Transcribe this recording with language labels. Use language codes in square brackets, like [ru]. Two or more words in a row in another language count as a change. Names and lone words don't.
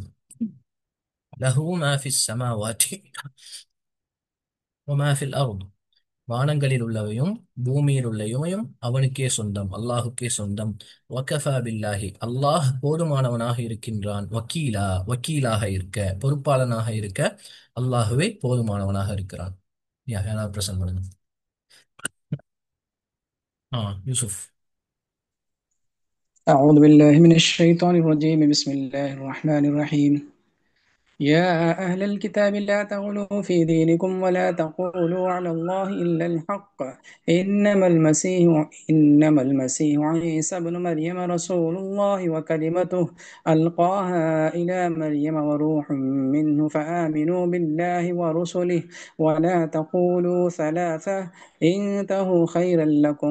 [ar] له ما في السماوات وما في الأرض, [ta] வானங்களில் உள்ளவையும் பூமியில் உள்ளவையும் அவனுக்கே சொந்தம், அல்லாஹுக்கே சொந்தம். [ar] وكفى بالله, [ta] அல்லாஹ் போதுமானவனாக இருக்கின்றான். வக்கீலா, வக்கீலாக இருக்க, பொறுப்பாளனாக இருக்க அல்லாஹுவே போதுமானவனாக இருக்கிறான். யாராவது பிரசன்ட் பண்ணுங்க. யூசுப். [ar] أعوذ بالله من الشيطان الرجيم. بسم الله الرحمن الرحيم. يا أهل الكتاب لا تغلوا في دينكم ولا تقولوا على الله إلا الحق. إنما المسيح عيسى بن مريم رسول الله وكلمته ألقاها إلى مريم وروح منه فآمنوا بالله ورسله ولا تقولوا ثلاثة، انتهوا خيرا لكم.